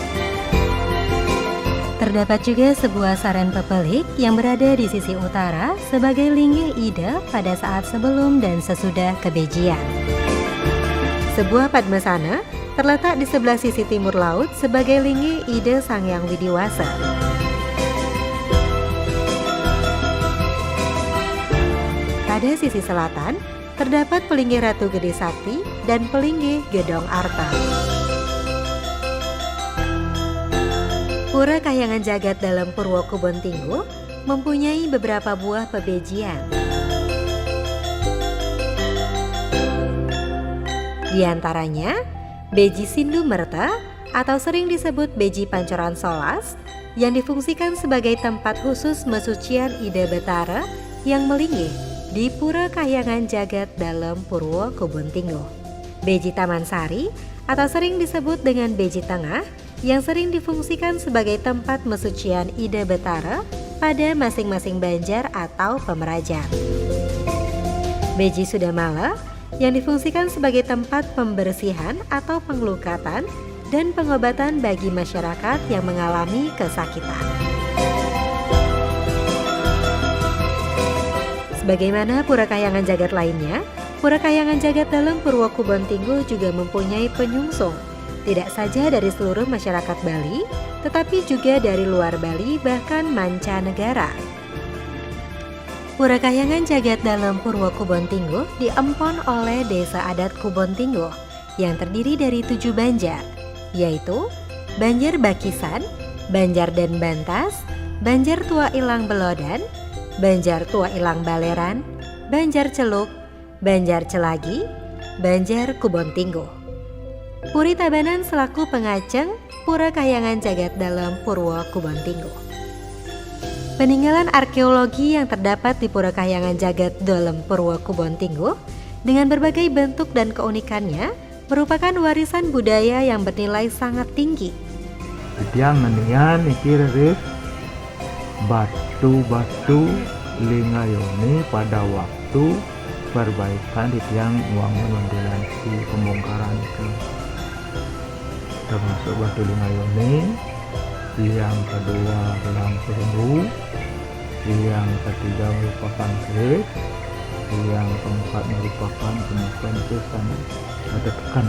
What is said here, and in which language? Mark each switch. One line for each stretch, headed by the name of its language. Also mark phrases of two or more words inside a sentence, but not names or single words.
Indonesian: Terdapat juga sebuah saran pepelik yang berada di sisi utara sebagai linggih Ida pada saat sebelum dan sesudah kebejian. Sebuah padmasana terletak di sebelah sisi timur laut sebagai linggih Ida Sangyang Widiwasa. Pada sisi selatan, terdapat pelinggih Ratu Gede Sakti dan pelinggih Gedong Arta. Pura Kahyangan Jagat dalam Purwokubontinggo mempunyai beberapa buah pebejian. Di antaranya, Beji Sindu Merta atau sering disebut Beji Pancoran Solas yang difungsikan sebagai tempat khusus mesucian Ida Betara yang melinggih di Pura Kahyangan Jagat dalam Purwokubontinggo. Beji Taman Sari atau sering disebut dengan Beji Tengah yang sering difungsikan sebagai tempat mesucian Ida Betara pada masing-masing banjar atau pemerajan. Beji Sudamala yang difungsikan sebagai tempat pembersihan atau pengelukatan dan pengobatan bagi masyarakat yang mengalami kesakitan. Sebagaimana Pura Kahyangan Jagat lainnya, Pura Kahyangan Jagat dalam Purwokubontinggo juga mempunyai penyungsung, tidak saja dari seluruh masyarakat Bali, tetapi juga dari luar Bali bahkan mancanegara. Pura Kahyangan Jagat dalam Purwokubontinggo diempon oleh Desa Adat Kubontinggo yang terdiri dari 7 banjar, yaitu Banjar Bakisan, Banjar Den Bantas, Banjar Tua Ilang Belodan, Banjar Tua Ilang Baleran, Banjar Celuk, Banjar Celagi, Banjar Kubontinggo. Puri Tabanan selaku pengaceng Pura Kahyangan Jagat dalam Purwokubontinggo. Peninggalan arkeologi yang terdapat di Pura Kahyangan Jagat dalam Purwokubontinggo dengan berbagai bentuk dan keunikannya merupakan warisan budaya yang bernilai sangat tinggi.
Balinese: Tiang nganian ikiris
Indonesian: batu-batu lingayoni pada waktu perbaikan di tiang wangun wendilansi pembongkaran itu, termasuk batu lingayoni, yang kedua gelang perunggu, yang ketiga merupakan keris, yang keempat merupakan penyusun pesan tekan.